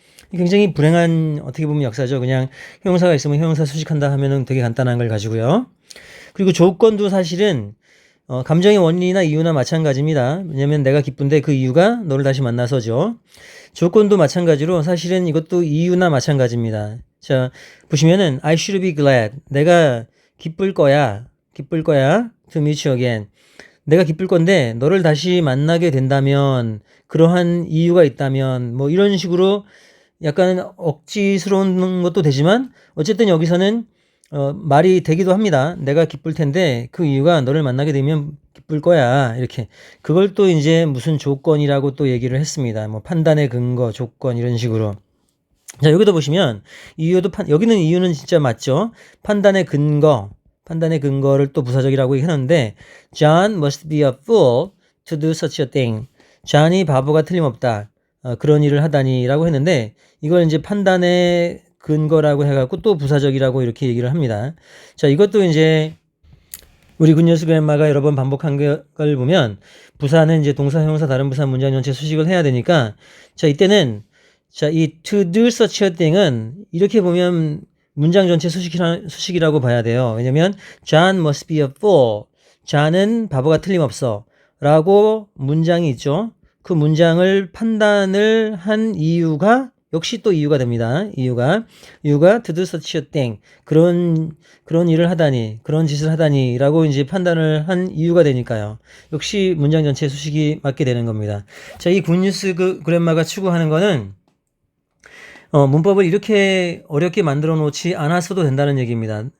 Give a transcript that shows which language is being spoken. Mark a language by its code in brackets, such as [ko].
[ko] 굉장히 불행한 어떻게 보면 역사죠. 그냥 효용사가 있으면 효용사 수식한다 하면은 되게 간단한 걸 가지고요. 그리고 조건도 사실은 감정의 원인이나 이유나 마찬가지입니다. 왜냐면 내가 기쁜데 그 이유가 너를 다시 만나서죠. 조건도 마찬가지로 사실은 이것도 이유나 마찬가지입니다. 자, 보시면은 [en] I should be glad. [ko] 내가 기쁠 거야 [en] to meet you again. [ko] 내가 기쁠 건데 너를 다시 만나게 된다면 그러한 이유가 있다면 뭐 이런 식으로 약간 억지스러운 것도 되지만 어쨌든 여기서는 말이 되기도 합니다. 내가 기쁠 텐데 그 이유가 너를 만나게 되면 기쁠 거야. 이렇게. 그걸 또 이제 무슨 조건이라고 또 얘기를 했습니다. 뭐 판단의 근거, 조건 이런 식으로. 자, 여기도 보시면 이유도 여기는 이유는 진짜 맞죠. 판단의 근거를 또 부사적이라고 얘기하는데 [en] John must be a fool to do such a thing. [ko] 존이 바보가 틀림없다. 그런 일을 하다니라고 했는데 이걸 이제 판단의 근거라고 해갖고 또 부사적이라고 이렇게 얘기를 합니다. 자, 이것도 이제 우리 굿뉴스 그랜마가 여러 번 반복한 걸 보면 부사는 이제 동사, 형용사, 다른 부사, 문장 전체 수식을 해야 되니까 자, 이때는 자, 이 [en] to do such a thing [ko] 은 이렇게 보면 문장 전체 수식이라고 봐야 돼요. 왜냐면 [en] John must be a fool. [ko] John은 바보가 틀림없어. 라고 문장이 있죠. 그 문장을 판단을 한 이유가 역시 또 이유가 됩니다. 이유가 [en] to do such a thing. [ko] 그런 일을 하다니, 그런 짓을 하다니 라고 이제 판단을 한 이유가 되니까요. 역시 문장 전체 수식이 맞게 되는 겁니다. 자, 이 굿뉴스 그랜마가 추구하는 거는 문법을 이렇게 어렵게 만들어 놓지 않았어도 된다는 얘기입니다.